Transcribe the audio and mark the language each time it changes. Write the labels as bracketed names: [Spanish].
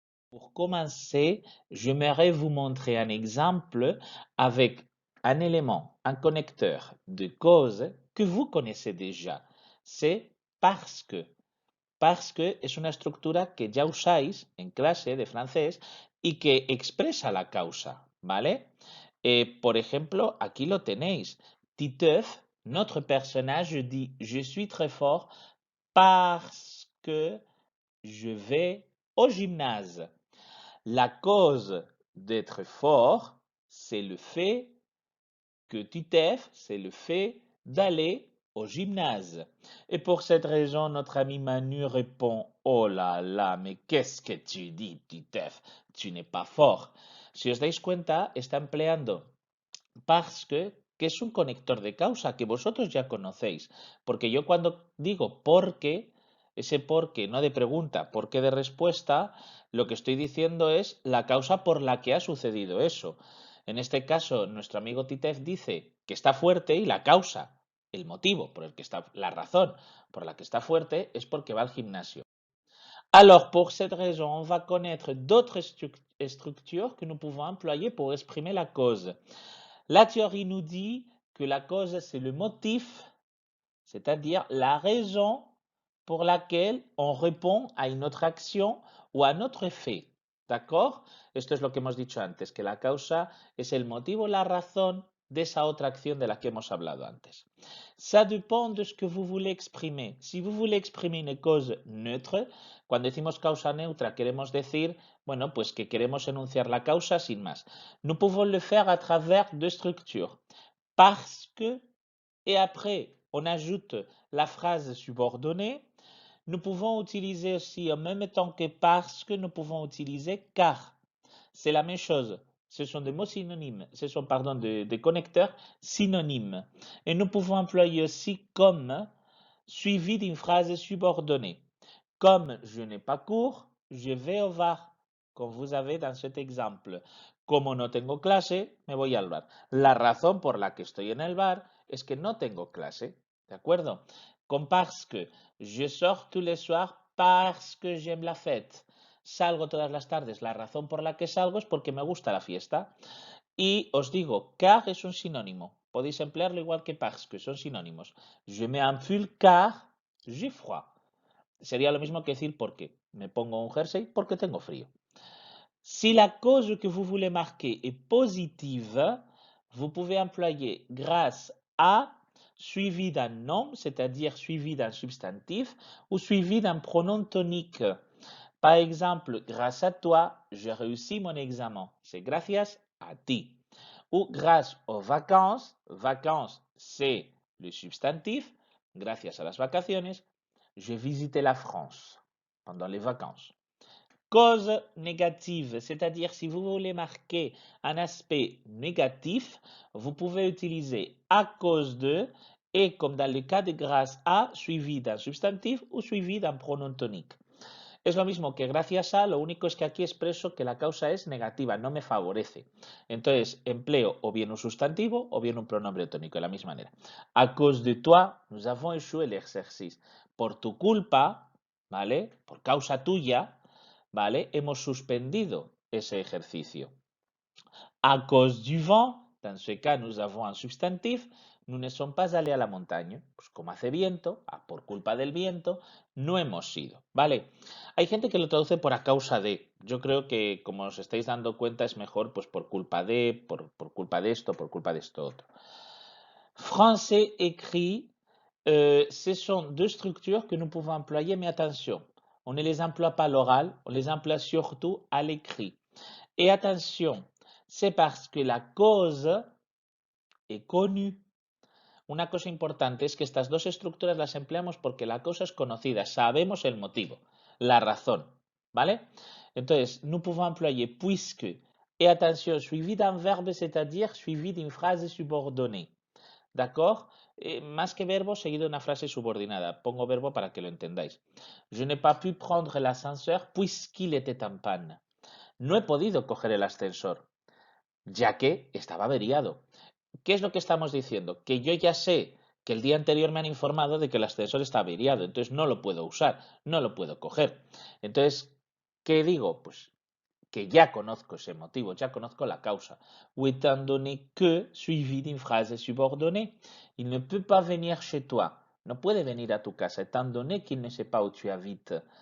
[French] Pour commencer, j'aimerais vous montrer un exemple avec un élément, un connecteur de cause que vous connaissez déjà. C'est parce que. [Spanish] Parce que es una estructura que ya usáis en clase de francés y que expresa la causa, ¿vale? Por ejemplo, aquí lo tenéis. [French] Titeuf, notre personnage dit je suis très fort parce que je vais au gymnase. La cause d'être fort, c'est le fait que Titeuf, c'est le fait d'aller au gymnase. Et pour cette raison, notre ami Manu répond oh là là, mais qu'est-ce que tu dis, Titeuf? Tu n'es pas fort. [Spanish] Si os dais cuenta, está empleando parce que es un conector de causa que vosotros ya conocéis. Porque yo cuando digo porque, ese porque no de pregunta, porque de respuesta, lo que estoy diciendo es la causa por la que ha sucedido eso. En este caso, nuestro amigo Titev dice que está fuerte y la causa, el motivo por el que está, la razón por la que está fuerte es porque va al gimnasio. [French] Alors, pour cette raison, on va connaître d'autres structures que nous pouvons employer pour exprimer la cause. La théorie nous dit que la cause, c'est le motif, c'est-à-dire la raison pour laquelle on répond a une autre action o a un autre fait. ¿D'accord? [Spanish] Esto es lo que hemos dicho antes, que la causa es el motivo, la razón de esa otra acción de la que hemos hablado antes. [French] Ça dépend de ce que vous voulez exprimer. Si vous voulez exprimer une cause neutre, [Spanish] cuando decimos causa neutra queremos decir, bueno, pues que queremos enunciar la causa sin más. [French] Nous pouvons le faire à travers deux structures. Parce que, et après, on ajoute la phrase subordonnée. Nous pouvons utiliser aussi, en même temps que parce que, nous pouvons utiliser car. C'est la même chose. Ce sont des mots synonymes, ce sont, pardon, des connecteurs synonymes. Et nous pouvons employer aussi comme suivi d'une phrase subordonnée. Comme je n'ai pas cours, je vais au bar, comme vous avez dans cet exemple. [Spanish] Como no tengo clase, me voy al bar. La razón por la que estoy en el bar es que no tengo clase, ¿de acuerdo? Con [French] parce que, je sors tous les soirs parce que j'aime la fête. [Spanish] Salgo todas las tardes. La razón por la que salgo es porque me gusta la fiesta. Y os digo, car es un sinónimo. Podéis emplearlo igual que parce que, son sinónimos. [French] Je mets un pull car j'ai froid. [Spanish] Sería lo mismo que decir porque. Me pongo un jersey porque tengo frío. [French] Si la cause que vous voulez marquer est positive, vous pouvez employer grâce à suivi d'un nom, c'est-à-dire suivi d'un substantif, ou suivi d'un pronom tonique. Par exemple, grâce à toi, j'ai réussi mon examen. C'est [Spanish] gracias a ti. [French] Ou grâce aux vacances, vacances, c'est le substantif. [Spanish] Gracias a las vacaciones, [French] j'ai visité la France pendant les vacances. Cause négative, c'est-à-dire si vous voulez marquer un aspect négatif, vous pouvez utiliser à cause de et comme dans le cas de grâce à, suivi d'un substantif ou suivi d'un pronom tonique. [Spanish] Es lo mismo que gracias a, lo único es que aquí expreso que la causa es negativa, no me favorece. Entonces empleo o bien un sustantivo o bien un pronombre tónico de la misma manera. [French] À cause de toi, nous avons échoué l'exercice. [Spanish] Por tu culpa, ¿vale? Por causa tuya, ¿vale? Hemos suspendido ese ejercicio. [French] À cause du vent, dans ce cas, nous avons un substantif. nous ne sommes pas allés a la montagne. [Spanish] Pues como hace viento, por culpa del viento, no hemos ido, ¿vale? Hay gente que lo traduce por a causa de. Yo creo que, como os estáis dando cuenta, es mejor pues por culpa de, por culpa de esto, por culpa de esto otro. [French] Français écrit, ce sont deux structures que nous pouvons employer, mais attention, on ne les emploie pas à l'oral, on les emploie surtout à l'écrit. Et attention, c'est parce que la cause est connue. [Spanish] Una cosa importante es que estas dos estructuras las empleamos porque la causa es conocida, sabemos el motivo, la razón, ¿vale? Entonces, [French] nous pouvons employer puisque, et attention, suivi d'un verbe, c'est-à-dire suivi d'une phrase subordonnée. ¿D'accord? [Spanish] Más que verbo, seguido de una frase subordinada. Pongo verbo para que lo entendáis. [French] Je n'ai pas pu prendre l'ascenseur puisqu'il était en panne. [Spanish] No he podido coger el ascensor, ya que estaba averiado. ¿Qué es lo que estamos diciendo? Que yo ya sé que el día anterior me han informado de que el ascensor está averiado, entonces no lo puedo usar, no lo puedo coger. Entonces, ¿qué digo? Pues que ya conozco ese motivo, ya conozco la causa. [French] Ou étant donné que, suivi d'une phrase subordonnée, il ne peut pas venir chez toi. [Spanish] No puede venir a tu casa, [French] étant donné qu'il ne sait pas où tu habites.